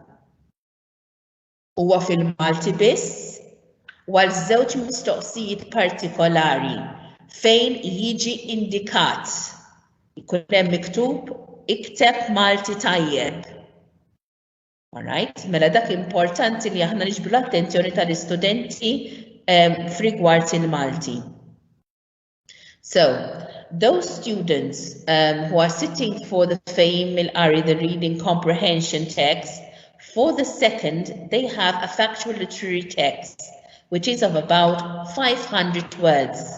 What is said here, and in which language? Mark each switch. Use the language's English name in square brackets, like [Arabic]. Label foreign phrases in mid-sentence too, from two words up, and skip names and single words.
[Maltese] Huwa fil-Malti biss u għal żewġ mistoqsijiet partikolari fejn jiġi indikat ikun hemm miktub ikteb Malti tajjeb. Alright, mela dak importanti li aħna niġbru l-attenzjoni tal-istudenti f'rigward il-Malti. [English] So, those students who are sitting for the [Maltese] Fehim Mil-Qari, [English] the reading comprehension text, for the second, they have a factual literary text, which is of about 500 words.